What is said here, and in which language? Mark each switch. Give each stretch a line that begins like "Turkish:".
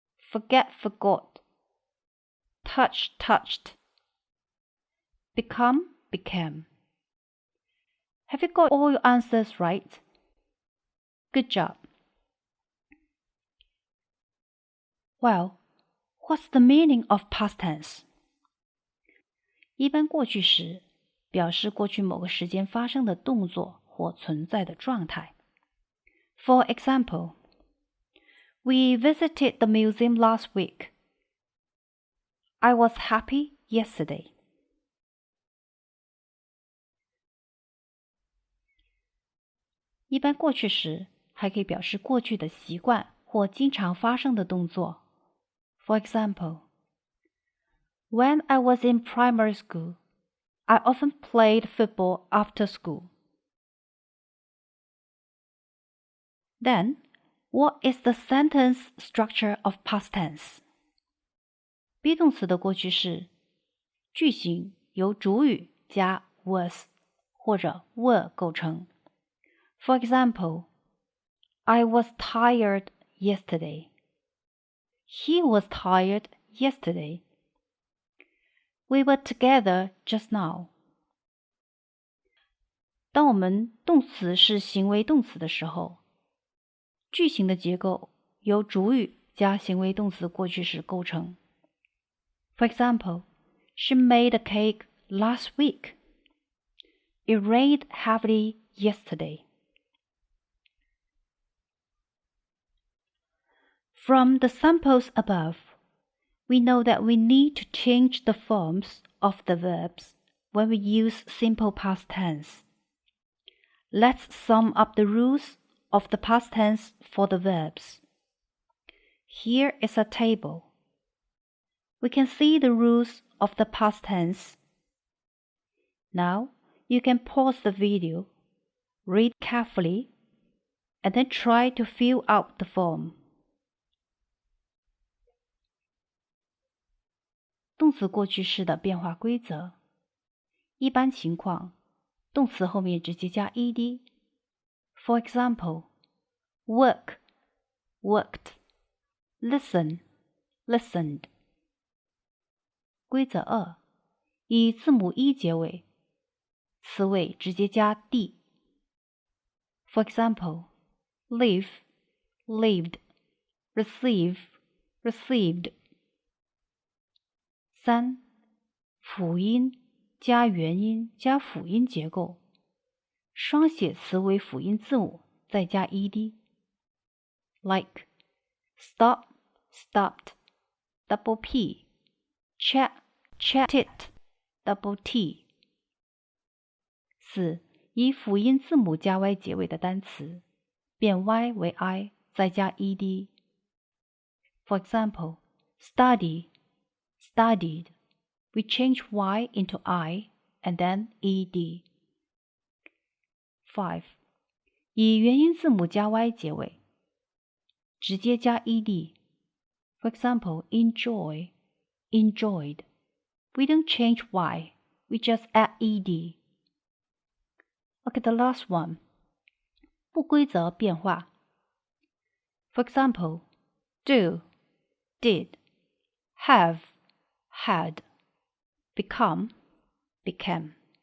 English: Forget, forgot. Touch, touched. become, became. Have you got all your answers right? Good job. Well, what's the meaning of past tense?
Chinese: 一般过去时表示过去某个时间发生的动作或存在的状态。
English: For example, we visited the museum last week. I was happy yesterday.
Chinese: 一般过去时还可以表示过去的习惯或经常发生的动作。
English: For example, when I was in primary school, I often played football after school. Then, what is the sentence structure of past tense?
Chinese: be 动词的过去式，句型由主语加 was 或者 were 构成。
English: For example, I was tired yesterday. He was tired yesterday. We were together just now.
Chinese: 当我们动词是行为动词的时候，句型的结构由主语加行为动词过去式构成。
English: For example, she made a cake last week. It rained heavily yesterday. From the samples above, we know that we need to change the forms of the verbs when we use simple past tense. Let's sum up the rules of the past tense for the verbs. Here is a table. We can see the rules of the past tense. Now, you can pause the video, read carefully, and then try to fill out the form.
Chinese: 动词过去式的变化规则。一般情况，动词后面直接加 ed。
English: For example, work, worked, listen, listened.
Chinese: 规则2，以字母 e 结尾，词尾直接加 d。
English: For example, live, lived, receive, received. 3.
Chinese: 辅音加元音加辅音结构，双写词为辅音字母，再加 ed。
English: Like stop, stopped, double p, chat, chatted, double t。 4.
Chinese: 以辅音字母加 y 结尾的单词，变 y 为 i， 再加 ed。
English: For example, study, studied. We change y into I and then ed. 5.
Chinese: 以元音字母加 y 结尾，直接加 ed.
English: For example, enjoy, enjoyed. We don't change y, we just add ed. Okay, the last one.
Chinese: 不规则变化。
English: For example, do, did, have, had, become, became.